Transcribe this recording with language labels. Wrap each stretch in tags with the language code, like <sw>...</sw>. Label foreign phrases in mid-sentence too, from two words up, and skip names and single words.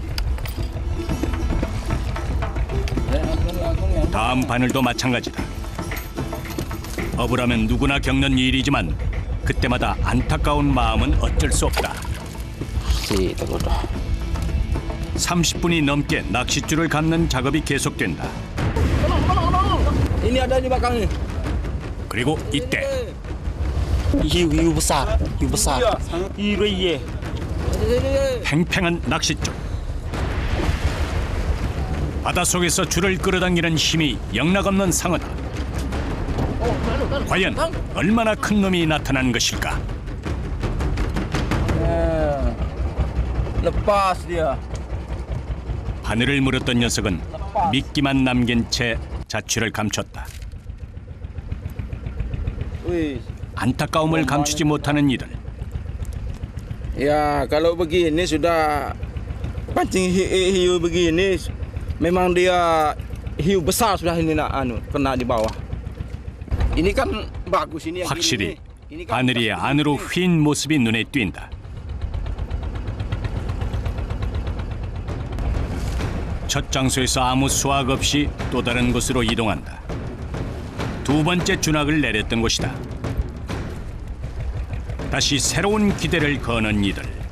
<ko>다음 바늘도 마찬가지다. 어부라면 누구나 겪는 일이지만 그때마다 안타까운 마음은 어쩔 수 없다. 30분이 넘게 낚싯줄을 감는 작업이 계속된다.</ko> <ms>Ini ada di belakang ni.</ms> <ko>그리고 이때</ko> <ms>hiu besar, hiu reye.</ms> <ko>팽팽한 낚싯줄. 바닷속에서 줄을 끌어당기는 힘이 영락없는 상어다. 과연 얼마나 큰 놈이 나타난 것일까?</ko> <ms>Lepas dia.</ms> <ko>바늘을 물었던 녀석은 미끼만 남긴 채 자취를 감췄다. Wih, 안타까움을 감추지 못하는 이들.</ko> <ms>ya kalau begini sudah pancing hiu begini, memang dia hiu besar sudah ini nak kena di bawah. Ini kan bagus ini yang</ms> <ko>확실히</ko> <ms>ini kan</ms> <ko>바늘이</ko> <ms>bagus</ms> <ko>안으로</ko> <ms>ini.</ms> <ko>휜 모습이 눈에 띈다. 첫 장소에서 아무 수확 없이 또 다른 곳으로 이동한다. 두 번째 준학을 내렸던 곳이다. 다시 새로운 기대를 거는 이들.</ko>